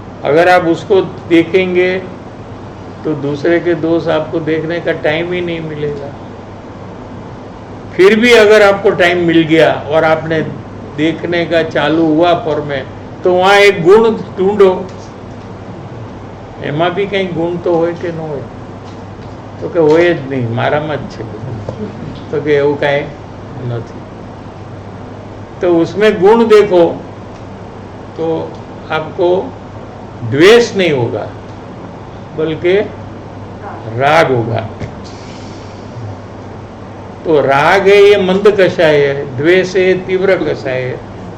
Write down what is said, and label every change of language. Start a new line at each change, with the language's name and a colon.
Hindi: अगर आप उसको देखेंगे तो दूसरे के दोस्त आपको देखने का टाइम ही नहीं मिलेगा। फिर भी अगर आपको टाइम मिल गया और आपने देखने का चालू हुआ पर में, तो वहाँ एक गुण ढूंढो,
Gujarati: એમાં
Hindi: भी कहीं गुण तो
Gujarati: હોય કે ન હોય? તો કે હોય જ નહીં, મારામાં જ છે બધું, તો કે એવું કાંઈ નથી।
Hindi: तो उसमें गुण देखो तो आपको द्वेष नहीं होगा बल्कि राग होगा। तो राग है ये मंद कषाय है, द्वेष है ये तीव्र कषाय है।